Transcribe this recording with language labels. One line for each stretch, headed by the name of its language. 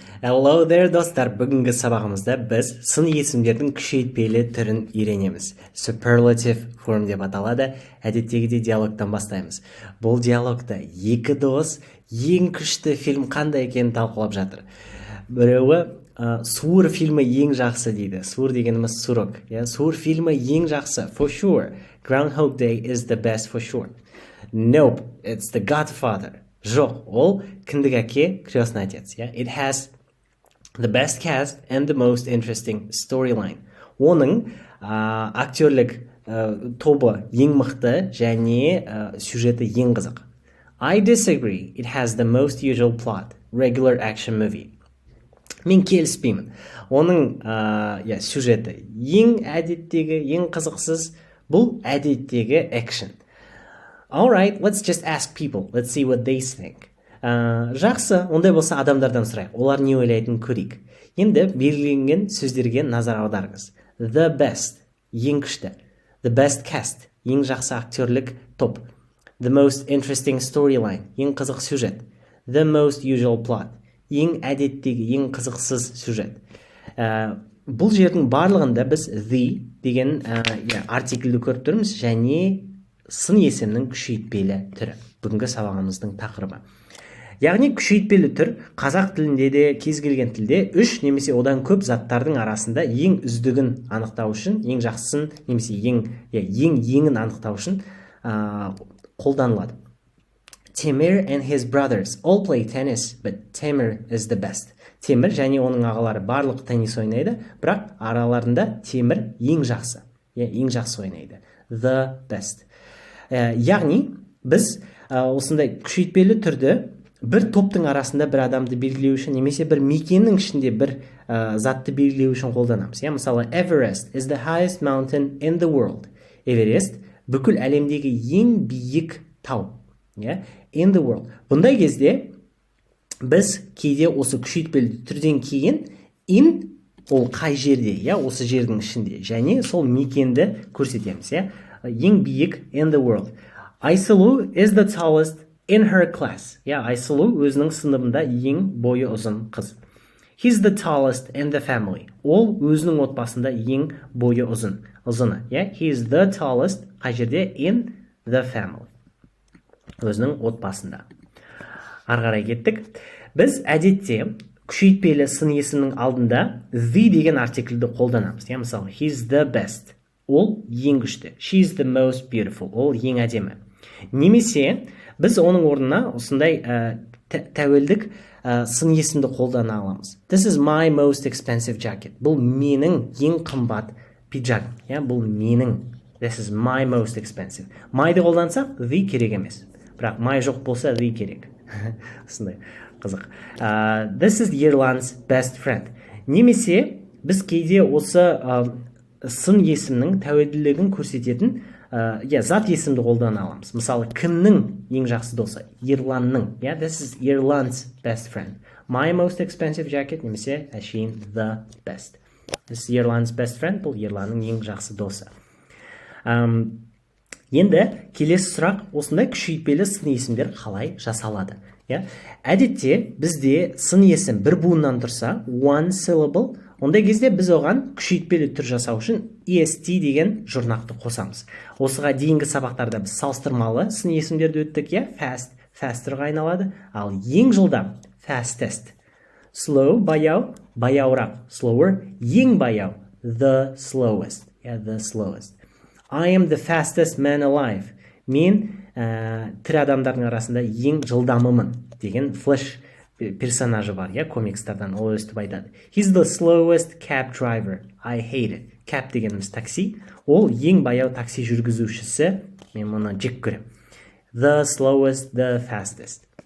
English: Hello there
Kazakh: достар, бүгінгі сабағымызда біз сын есімдердің күшейтпелі түрін үйренеміз.
English: Superlative form
Kazakh: деп аталады. Әдеттегідей диалогтан бастаймыз. Бұл диалогта екі дос ең күшті фильм қандай екенін талқылап жатыр. Біреуі суыр фильмі ең жақсы дейді. Суыр дегеніміз сурок. Суыр фильмі ең жақсы.
English: For sure. Groundhog Day is the best for sure. Nope, it's the Godfather.
Kazakh: Жоқ, ол кіндік әке, крестный отец.
English: It has the best cast and the most interesting storyline.
Kazakh: Оның актерлік тобы ең мықты және сюжеті ең қызық.
English: I disagree. It has the most usual plot. Regular action movie.
Kazakh: Мен келіспеймін. Оның сюжеті ең әдеттегі, ең қызықсыз, бұл әдеттегі action.
English: All right, let's just ask people. Let's see what they think.
Kazakh: Жақсы, ондай болса адамдардан сұрайық. Олар не ойлайтынын көрейік. Енді белгіленген сөздерге назар аударыңыз.
English: The best,
Kazakh: ең күшті.
English: The best cast,
Kazakh: ең жақсы актерлік топ.
English: The most interesting storyline,
Kazakh: ең қызық сюжет.
English: The most usual plot,
Kazakh: ең әдеттегі, ең қызықсыз сюжет. Бұл жердің барлығында біз the деген артиклді көріп тұрмыз және сын есімнің күшейтпелі түрі. Бүгінгі сабағымыздың тақырыбы. Яғни күшейтпелі түр қазақ тілінде де кез келген тілде үш немесе одан көп заттардың арасында ең үздігін анықтау үшін, ең жақсысын немесе еңін анықтау үшін қолданылады.
English: Темір and his brothers all play tennis, but Темір is the best.
Kazakh: Темір және оның ағалары барлық теннис ойнайды, бірақ араларында Темір ең жақсы ойнайды.
English: The best.
Kazakh: Яғни біз осындай күшейтпелі түрді бір топтың арасында бір адамды белгілеу үшін немесе бір мекеннің ішінде бір затты белгілеу үшін қолданамыз.
English: Мысалы, Everest is the highest mountain in the world.
Kazakh: Everest бүкіл әлемдегі ең биік тау.
English: In the world.
Kazakh: Бұндай кезде біз кейде осы күшейтпелі түрден кейін in ол қай жерде, осы жердің ішінде және сол мекенді көрсетеміз. Ең биік
English: in the world. Айсұлу is the tallest in her class.
Kazakh: Айсұлу өзінің сыныбында ең бойы ұзын қыз.
English: He's the tallest in the family.
Kazakh: Ол өзінің отбасында ең бойы ұзыны.
English: He's the tallest
Kazakh: қай жерде
English: in the family.
Kazakh: Өзінің отбасында. Арғарай кеттік. Біз әдетте күшейтпелі сын есімнің алдында the деген артиклді қолданамыз.
English: Мысалы, he's the best.
Kazakh: Ол ең күшті.
English: She's the most beautiful.
Kazakh: Ол ең әдемі. Немесе біз оның орнына осындай тәуелдік сын есімді қолдана аламыз.
English: This is my most expensive jacket.
Kazakh: Бұл менің ең қымбат пиджак. Бұл менің.
English: This is my most expensive.
Kazakh: Myды қолдансақ, the керек емес. Бірақ my жоқ болса, the керек. Осындай қызық.
English: This is Ерлан's best friend.
Kazakh: Немесе біз кейде осы сын есімнің тәуелділігін көрсететін зат есімді қолдана аламыз. Мысалы, кімнің ең жақсы досы? Ерланның.
English: This is Ерлан's best friend. My most expensive jacket
Kazakh: немесе әшейін
English: the best. This is Ерлан's best friend.
Kazakh: Бұл Ерланның ең жақсы досы. Енді келесі сұрақ, осындай күшейтпелі сын есімдер қалай жасалады? Әдетте бізде сын есім бір буыннан тұрса,
English: one syllable,
Kazakh: ондай кезде біз оған күшейтпелі түр жасау үшін est деген жұрнақты қосамыз. Осыға дейінгі сабақтарда біз салыстырмалы сын есімдерді өттік, fast, fasterға айналады, ал ең жылдам fastest. Slow, баяу, баяурақ, slower, ең баяу,
English: the slowest. The slowest. I am the fastest man alive.
Kazakh: Мен тірі адамдардың арасында ең жылдамымын деген флэш персонажы бар, комикстардан ол өстіп айтады.
English: He's the slowest cab driver. I hate it.
Kazakh: Cab дегеніміз такси. Ол ең баяу такси жүргізушісі. Мен мұны жек көрем.
English: The slowest, the fastest.